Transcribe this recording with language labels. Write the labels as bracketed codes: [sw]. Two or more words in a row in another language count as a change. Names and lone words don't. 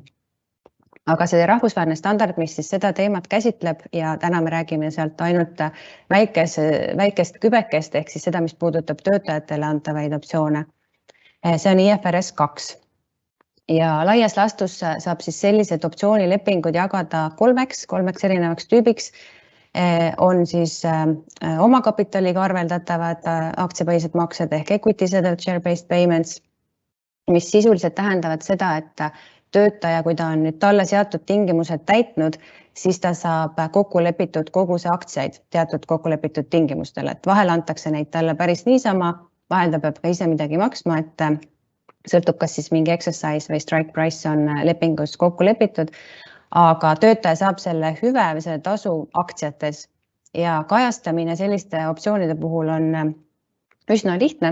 [et] Aga see rahvusvaheline standard, mis siis seda teemat käsitleb ja täna me räägime sealt ainult väikest kübekest, ehk siis seda, mis puudutab töötajatele antavaid optsioone. See on IFRS 2. Ja laias laastus saab siis sellised optsioonilepingud jagada kolmeks erinevaks tüübiks. On siis omakapitaliga arveldatavad aktsiapõhised maksed ehk [en] equity settled share-based payments, [et] mis sisuliselt tähendavad seda, et töötaja, kui ta on nüüd talle seatud tingimused täitnud, siis ta saab kokkulepitud koguse aktsiaid teatud kokkulepitud tingimustel, et vahel antakse neid talle päris niisama, vahel ta peab ka ise midagi maksma, et sõltub, kas siis mingi exercise või [en] strike price [et] on lepingus kokku lepitud, aga töötaja saab selle hüve või selle tasu aktsiates ja kajastamine selliste optsioonide puhul on üsna lihtne.